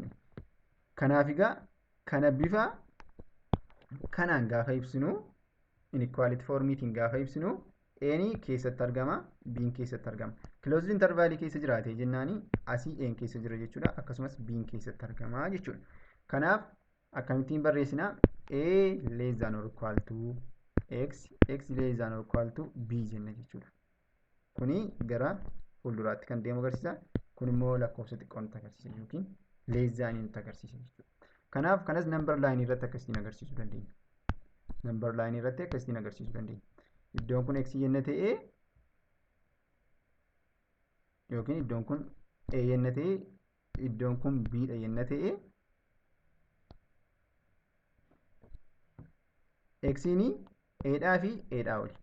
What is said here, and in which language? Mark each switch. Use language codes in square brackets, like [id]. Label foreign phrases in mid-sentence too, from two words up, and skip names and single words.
[om] Kanaaf egaa kana bifa kanaan gaafa ibsinu inequality formiitiin gaafa ibsinu A'n keessatti argama, B'n keessatti argama. [en] Closed intervalii [om] keessa jiraate jennaani asii A'n keessa jira jechuudha. Akkasumas B'n keessatti argama jechuudha. Kanaaf akkamittiin barreessina? [en] A less than or equal to x, x less than or equal to b [om] jenna jechuudha. Kuni gara fuulduraatti kan deemu agarsiisa. Kun immoo lakkoofsa xiqqoo nutti agarsiisa yookiin [en] less than [om] nutti agarsiisa jechuudha. Kanaaf kanas [en] number line [om] irratti akkasiin agarsiisuu dandeenya. [en] Number line [om] irratti akkasiin agarsiisuu dandeenya. Iddoon kun x yenna ta'ee yookiin iddoon kun a yenna ta'ee iddoon kun b dha yenna ta'ee x'ini a dhaa fi a dhaa oli.